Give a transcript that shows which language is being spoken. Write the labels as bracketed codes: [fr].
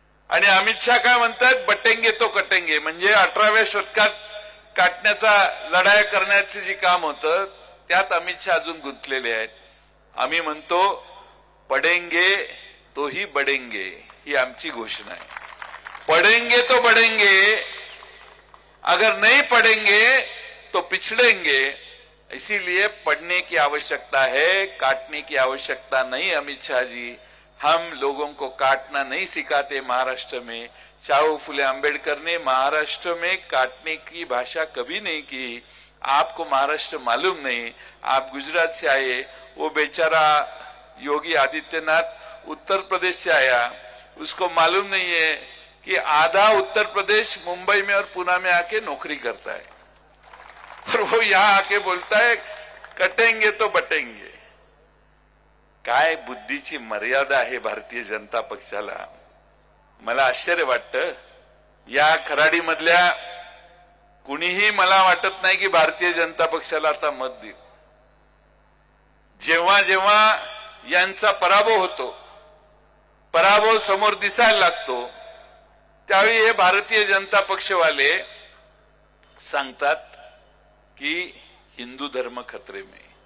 [mr] आणि अमित शहा काय म्हणतात, [hi] बटेंगे तो कटेंगे. [mr] म्हणजे 18व्या शतकात काटण्याचा लढाई करण्याचे जे काम होतं त्यात अमित शहा अजून गुंतलेले आहेत. आम्ही म्हणतो [hi] पडेंगे तो ही बढेंगे, [mr] ही आमची घोषणा आहे. [hi] पढ़ेंगे तो बढ़ेंगे, अगर नहीं पढ़ेंगे तो पिछड़ेंगे. इसीलिए पढ़ने की आवश्यकता है, काटने की आवश्यकता नहीं. अमित शाह जी, हम लोगों को काटना नहीं सिखाते. महाराष्ट्र में शाहू फुले अंबेडकर ने महाराष्ट्र में काटने की भाषा कभी नहीं की. आपको महाराष्ट्र मालूम नहीं, आप गुजरात से आए. वो बेचारा योगी आदित्यनाथ उत्तर प्रदेश से आया, उसको मालूम नहीं है कि आधा उत्तर प्रदेश मुंबई में और पुणे में आके नौकरी करता है, और वो यहां आके बोलता है कटेंगे तो बटेंगे. [mr] काय बुद्धीची मर्यादा आहे भारतीय जनता पक्षाला. मला आश्चर्य वाटतं, या खराडीमधल्या कुणीही मला वाटत नाही की भारतीय जनता पक्षाला आता मत देईल. जेव्हा जेव्हा यांचा पराभव होतो, पराभव समोर दिसायला लागतो, त्यावेळी हे भारतीय जनता पक्षवाले सांगतात की [hi] हिंदू धर्म खतरे में.